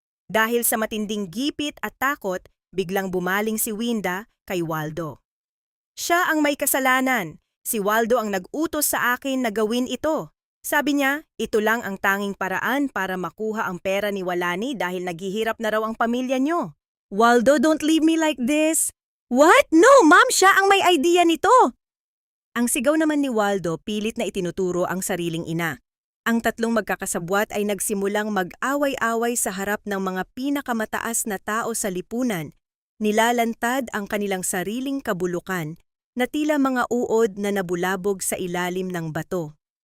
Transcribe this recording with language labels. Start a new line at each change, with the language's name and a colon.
Filipino: Dahil sa matinding gipit at takot, biglang bumaling si Winda kay Waldo. Siya ang may kasalanan. Si Waldo ang nag-utos sa akin na gawin ito. Sabi niya, ito lang ang tanging paraan para makuha ang pera ni Walani dahil naghihirap na raw ang pamilya niyo.
English: Waldo, don't leave me like this. What? No, ma'am,
Filipino: siya ang may idea nito. Ang sigaw naman ni Waldo pilit na itinuturo ang sariling ina. Ang 3 magkakasabwat ay nagsimulang mag-away-away sa harap ng mga pinakamataas na tao sa lipunan. Nilalantad ang kanilang sariling kabulukan na tila mga uod na nabulabog sa ilalim ng bato.